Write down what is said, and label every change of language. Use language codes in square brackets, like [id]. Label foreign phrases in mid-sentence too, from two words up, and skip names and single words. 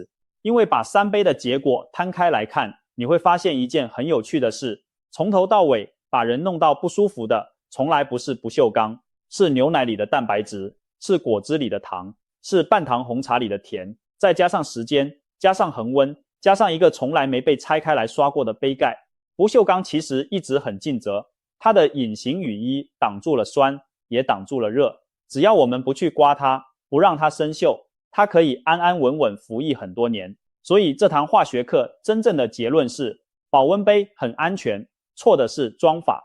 [zh] 因為把3杯的結果攤開來看，你會發現一件很有趣的事，從頭到尾把人弄到不舒服的，從來不是不鏽鋼，是牛奶裡的蛋白質，是果汁裡的糖，是半糖紅茶裡的甜，再加上時間，加上恆溫，加上一個從來沒被拆開來刷過的杯蓋。不鏽鋼其實一直很盡責，它的隱形雨衣擋住了酸，也擋住了熱，只要我們不去刮它，不讓它生鏽，它可以安安穩穩服役很多年。所以這堂化學課真正的結論是，保溫杯很安全，錯的是裝法。